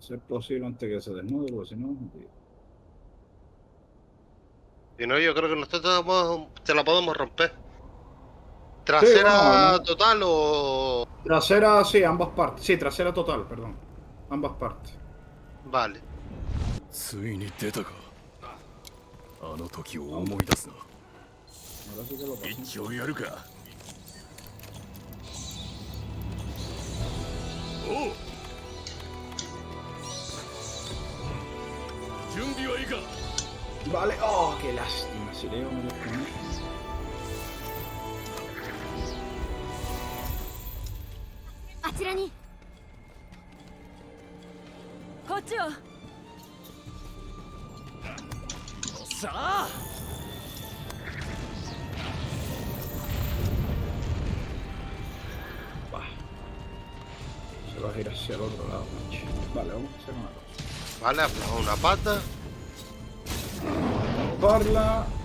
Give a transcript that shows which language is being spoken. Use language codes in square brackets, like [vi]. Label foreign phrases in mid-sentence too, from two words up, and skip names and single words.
[es] Ser posible antes que se desnude, porque si no. Si no, yo creo que nosotros se la podemos romper. Sí, ¿Trasera bueno, total o...? trasera, sí, ambas partes. Sí, trasera total, perdón. Ambas partes. Vale. [ja] ついに出たか。あの時を思い出すな。 [es] Ahora sí que lo pasé. [ja] 一応やるか。おう。準備はいいか。 [es] Vale, oh, qué lástima. Si Leo me desconecta. [ja] あちらにこっちをさあ。 [es] Se va a ir hacia el otro lado, macho. Vale, vamos a hacer una cosa. Vale, afloja una pata. Parla.